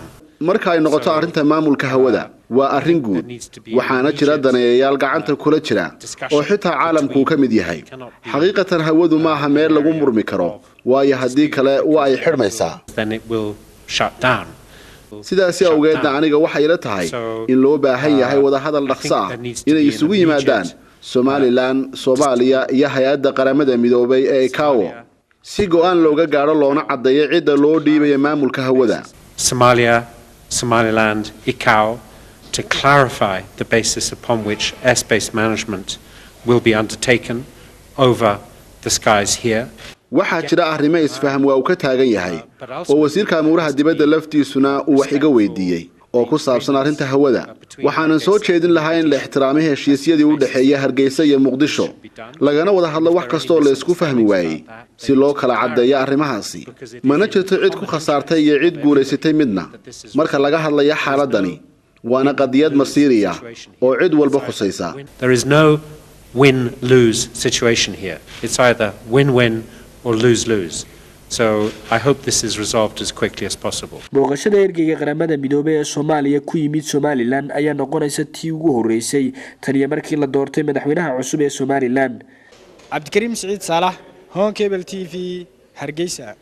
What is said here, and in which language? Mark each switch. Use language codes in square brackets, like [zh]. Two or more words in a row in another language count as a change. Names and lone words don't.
[so] marka ay noqoto arrinta maamulka hawada waa arrin guud waxaana jira daneeyayaal gacanta kula jira oo xitaa caalamku ka mid yahay xaqiiqatan hawadu ma aha meel lagu murmi karo waayo haddii kale waa ay xirmaysaa [en] then it will shut down. [so] sidaasi awgeedna aniga waxay ila tahay in loo baahan yahay wada hadal dhaqso ah inay isugu yimaadaan Somaliland Soomaaliya iyo hay'adda qaramada midoobay ee ICAO si go'aan looga gaaro loona cadeeyo cidda loo dhiibayo maamulka hawada [en] Somaliland ICAO to clarify the basis upon which airspace management will be undertaken over the skies here. [so] waxaa jira arrimo isfaham waa uu ka taagan yahay oo wasiirka amuraha dibadda laftiisuna uu wax iga weydiiyay oo ku saabsan arrinta hawada waxaanan soo jeedin lahaa in la ixtiraamo heshiisyadii u dhaxeeya Hargeysa iyo Muqdisho lagana wada hadlo wax kasta oo la isku fahmi waayay si loo kala cadeeyo arrimahaasi mana jirto cid ku khasaartay iyo cid guuleysatay midna marka laga hadlayo xaaladani waana qadiyad masiiriya oo cid walba khusaysa. [en] There is no win-lose situation here. It's either win-win or lose-lose. So I hope this is resolved as quickly as possible. [so] Booqashada ergeyga qaramada midoobay ee Soomaaliya ku yimid Somaliland ayaa noqonaysa tii ugu horeysay tan iyo markii la doortay madaxweynaha cusub ee Somaliland. Cabdikariim Saciid Saalax, Home Cable TV, Hargeysa.